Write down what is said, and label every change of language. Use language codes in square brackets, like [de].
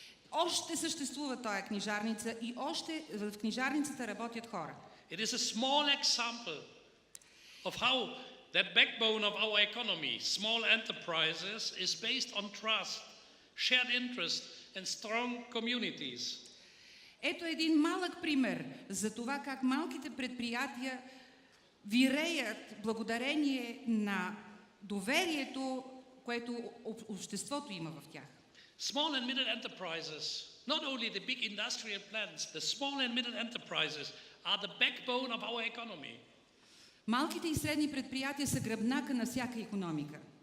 [bg] Още съществува тая книжарница и още в книжарницата работят хора. [en] It is a small example of how That backbone of our economy, small enterprises, is based on trust, shared interest and strong communities. [bg] Ето един малък пример за това как малките предприятия виреят благодарение на доверието, което обществото има в тях. [en] Small and middle enterprises, not only the big industrial plants, the small and middle enterprises are the backbone of our economy. [bg] Малките и средни предприятия са гръбнака на всяка икономика.